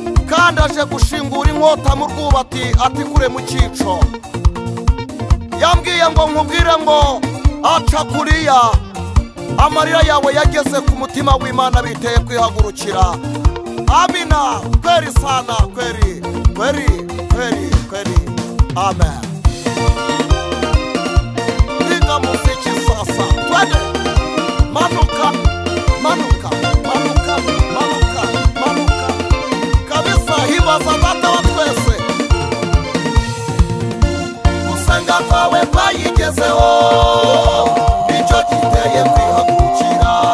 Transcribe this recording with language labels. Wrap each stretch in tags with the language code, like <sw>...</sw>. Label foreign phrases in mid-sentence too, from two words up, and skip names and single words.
<rw>Kandi aje gushingura inkota mu rwubati, ati, "Kure mu cyico." Yambwiye ngo nkubwire ngo, "Aca kuriya." Amarira yawe yageze ku mutima w'Imana, biteye kwihagurukira.</rw> <sw>Amina, kweri sana, kweri, kweri, kweri, kweri. Amen. Piga muziki sasa. Twende. Manuka, manuka, manuka, manuka, manuka.</sw> <rw>Kabisa, himbaza data wa twese. Gusenga kwawe kwayigezeho, nicyo giteye kwihagurukira.</rw>